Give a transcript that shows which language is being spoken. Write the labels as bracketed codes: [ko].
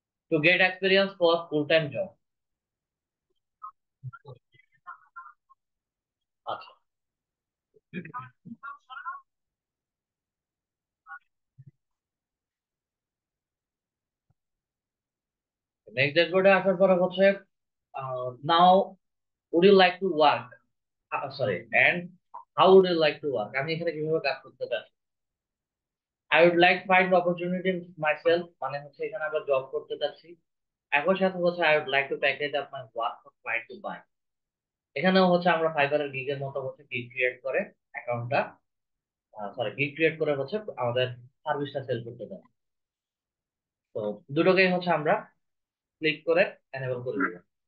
[en] To get experience for full-time job. [bn] আচ্ছা, next ড্যাশবোর্ডে আসার পরে হচ্ছে [en] Now, would you like to work? Sorry, and how would you like to work? [bn] আমি এখানে কিভাবে কাজ করতে চাই? [en] I would like find opportunity myself, [bn] মানে হচ্ছে এখানে আবার জব করতে চাচ্ছি। একই সাথে হচ্ছে [en] I would like to package up my work for client to buy। [bn] এখানেও হচ্ছে আমরা ফাইবারের গিগের মতো হচ্ছে গিগ ক্রিয়েট করে অ্যাকাউন্টটা, সরি, গিগ ক্রিয়েট করে হচ্ছে আমাদের সার্ভিসটা সেল করতে চাই। তো দুটোকেই হচ্ছে আমরা ক্লিক করে এনেবল করে দিলাম।